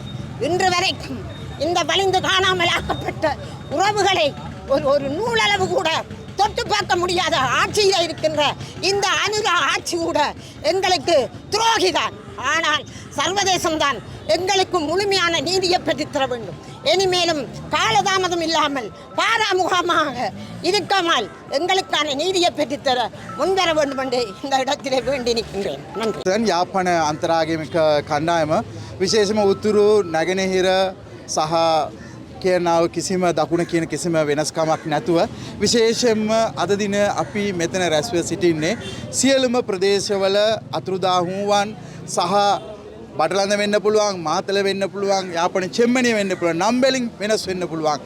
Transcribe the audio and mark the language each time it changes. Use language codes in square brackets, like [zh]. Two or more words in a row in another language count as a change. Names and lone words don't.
[ta] இன்று வரைக்கும் இந்த வலிந்து காணாமல் ஆக்கப்பட்ட உறவுகளை ஒரு நூலளவு கூட தொட்டு பார்க்க முடியாத ஆட்சியில் இருக்கின்ற இந்த அனுர ஆட்சி கூட எங்களுக்கு துரோகிதான். ஆனால் சர்வதேசம்தான் எங்களுக்கு முழுமையான நீதியை பெற்றுத்தர வேண்டும். இனிமேலும் காலதாமதம் இல்லாமல் பாராமுகமாக இருக்காமல் எங்களுக்கான நீதியை பெற்றுத்தர முன்வர வேண்டும் என்று இந்த இடத்திலே வேண்டி நிற்கின்றேன். நன்றி. [si] යාපන අන්තරාගමික කණ්ඩායම විශේෂම උතුරු නැගෙනහිර සහ කියනාව කිසිම දකුණ කියන කිසිම වෙනස්කමක් නැතුව විශේෂයෙන්ම අද දින අපි මෙතන රැස්ව සිටින්නේ සියලුම ප්‍රදේශවල අතුරුදාහුවන් සහ බටලඳ වෙන්න පුළුවන්, මාතල වෙන්න පුළුවන්, යාපන චෙම්මණිය වෙන්න පුළුවන්, නම්බෙලින් වෙනස් වෙන්න පුළුවන්.